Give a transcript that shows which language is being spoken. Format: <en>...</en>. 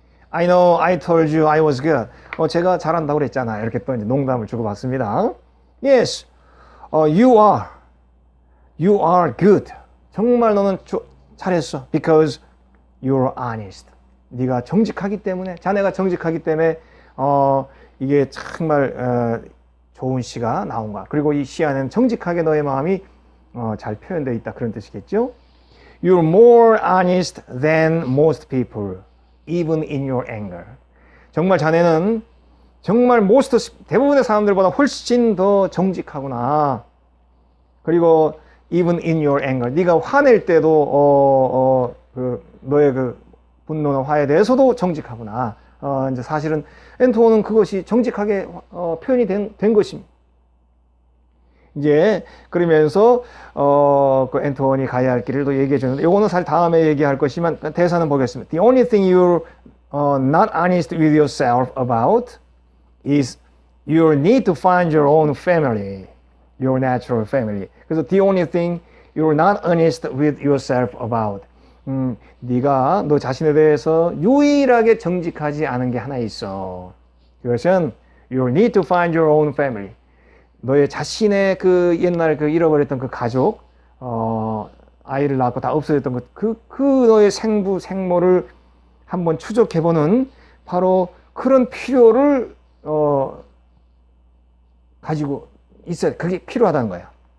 <en>I know, I told you I was good.</en> <ko>제가 잘한다고 그랬잖아. 이렇게 또 이제 농담을 주고받습니다.</ko> <en>Yes, you are. You are good.</en> <ko>정말 너는 잘했어.</ko> <en>Because you're honest.</en> <ko>네가 정직하기 때문에, 자네가 정직하기 때문에 이게 정말 좋은 시가 나온 거야. 그리고 이 시 안에는 정직하게 너의 마음이 잘 표현되어 있다, 그런 뜻이겠죠.</ko> <en>You're more honest than most people, even in your anger.</en> <ko>정말 자네는 정말 대부분의 사람들보다 훨씬 더 정직하구나. 그리고</ko> <en>even in your anger,</en> <ko>네가 화낼 때도 너의 그 분노나 화에 대해서도 정직하구나. 이제 사실은 앤톤은 그것이 정직하게 표현이 된 것입니다. 이제 그러면서 그 앤톤이 가야 할 길을 또 얘기해 주는데, 이거는 사실 다음에 얘기할 것이지만 대사는 보겠습니다.</ko> <en>The only thing you're not honest with yourself about is your need to find your own family, your natural family.</en> <ko>그래서</ko> <en>the only thing you're not honest with yourself about.</en> <ko>네가 너 자신에 대해서 유일하게 정직하지 않은 게 하나 있어. 그것은</ko> <en>you need to find your own family.</en> <ko>너의 자신의 그 옛날 그 잃어버렸던 그 가족, 아이를 낳고 다 없어졌던 그 너의 생모를 한번 추적해보는 바로 그런 필요를 가지고 있어야, 그게 필요하다는 거야.</ko>